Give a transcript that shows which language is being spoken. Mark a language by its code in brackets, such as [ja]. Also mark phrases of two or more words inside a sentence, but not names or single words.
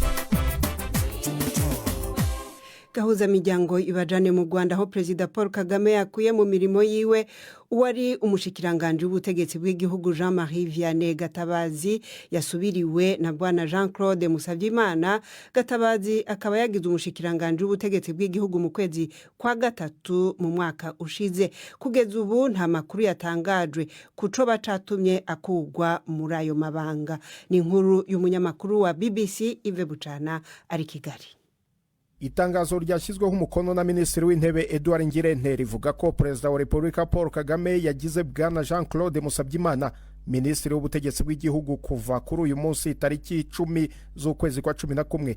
[rn] Gahuza miryango ibajane mu Rwanda aho Perezida Paul Kagame yakuye mu mirimo yiwe uwari umushikiranganje w'ubutegetsi bw'igihugu Jean-Marie Vianney Gatabazi yasubiriwe na Bwana Jean-Claude Musabyimana. Gatabazi akaba yagize umushikiranganje w'ubutegetsi bw'igihugu mu kwezi kwa gatatu mu mwaka ushize. Kugeza ubu nta makuru yatangajwe kuco bacatumye akugwa muri ayo mabanga. Ni inkuru y'umunyamakuru wa BBC Ive Bucana ari Kigali. [rw] Itangazo ryashyizweho umukono na Minisitiri w'Intebe Edouard Ngirente rivuga ko Perezida wa Repubulika Paul Kagame yagize Bwana Jean-Claude Musabyimana Minisitiri w'ubutegetsi bw'igihugu kuva kuri uyu munsi tariki 10 z'ukwezi kwa 11.